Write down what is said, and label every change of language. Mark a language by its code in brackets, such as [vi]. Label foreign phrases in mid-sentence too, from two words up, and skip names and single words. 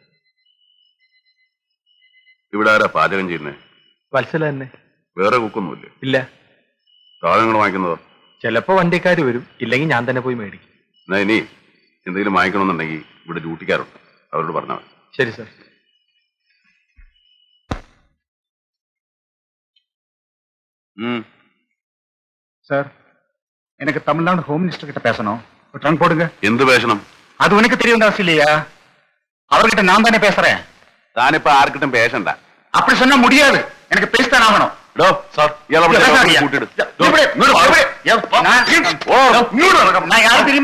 [ml] ഇവിടെ ആരാ പാചകം ചെയ്യുന്നേ? വത്സല തന്നെ. വേറെ കുക്കൊന്നുമില്ലേ? ഇല്ല. സാധനങ്ങൾ വാങ്ങിക്കുന്നതോ? ചിലപ്പോ വണ്ടിക്കാര് വരും, ഇല്ലെങ്കിൽ ഞാൻ തന്നെ പോയി മേടിക്കും. എന്നാ ഇനി എന്തെങ്കിലും വാങ്ങിക്കണമെന്നുണ്ടെങ്കിൽ ഇവിടെ ഡ്യൂട്ടിക്കാരുണ്ട്, അവരോട് പറഞ്ഞാൽ മതി. ശരി സാർ. [ta] சார், எனக்கு தமிழ்நாடு [en] home minister [ta] கிட்ட பேசணும். ட்ரங்க் போடுங்க. [ml] എന്ത് പേശണം? [ta] அது உனக்கு தெரிய வேண்டிய அவசியம் இல்லையா? அவர்கிட்ட நான் தானே பேசுறேன். [ml] താനിപ്പോ ആർക്കിട്ടും പേശണ്ട. [ta] அப்படி சொன்னா முடியாது. எனக்கு பேசித்தான் ஆகணும். நான் யாரும் தெரியுமா?